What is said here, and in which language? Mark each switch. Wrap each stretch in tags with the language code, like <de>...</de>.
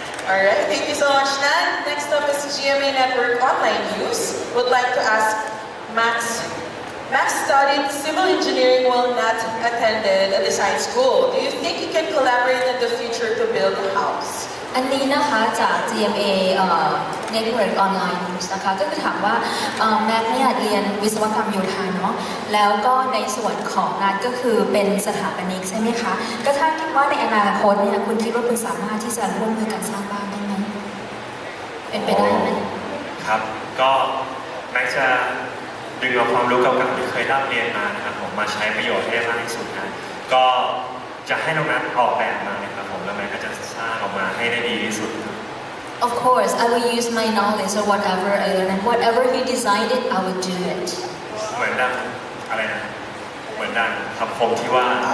<en>Alright, thank you so much, Nat. Next up is GMA Network Online News. Would like to ask Max. Max studied civil engineering while Nat attended a design school. Do you think you can collaborate in the future to build a house?</en> <th>อันนี้นะคะจาก GMA Network Online News นะคะก็คือถามว่าแม็กเนี่ยเรียนวิศวกรรมโยธาเนาะแล้วก็ในส่วนของนัดก็คือเป็นสถาปนิกใช่ไหมคะก็ถ้าคิดว่าในอนาคตเนี่ยคุณคิดว่าคุณสามารถที่จะร่วมมือกันสร้างบ้านได้ไหมเป็นไปได้ไหม ครับก็แม็กจะดึงเอาความรู้เก่าๆที่เคยร่ำเรียนมานะครับผมมาใช้ประโยชน์ให้ได้มากที่สุดนะก็จะให้น้องนัทออกแบบมานะครับผมแล้วแม็กก็จะสร้างออกมาให้ได้ดีที่สุด</th> <en>Of course, I will use my knowledge or whatever I learn, and whatever he designed it, I will do it.</en> <th>เหมือนดังอะไรนะเหมือนดังคำคมที่ว่า</th>